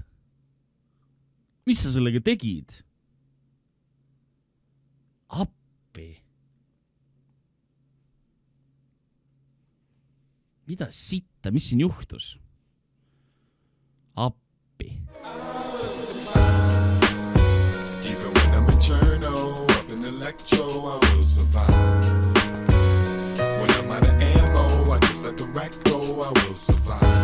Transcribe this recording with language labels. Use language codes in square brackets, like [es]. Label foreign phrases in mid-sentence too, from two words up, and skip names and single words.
[et] Mis sa sellega tegid? Appi. Mida sitta? Mis siin juhtus? Appi. [en] Even when I'm in Cherno, up in Electro, I will survive. When I'm out of ammo, I just let the rack go, I will survive.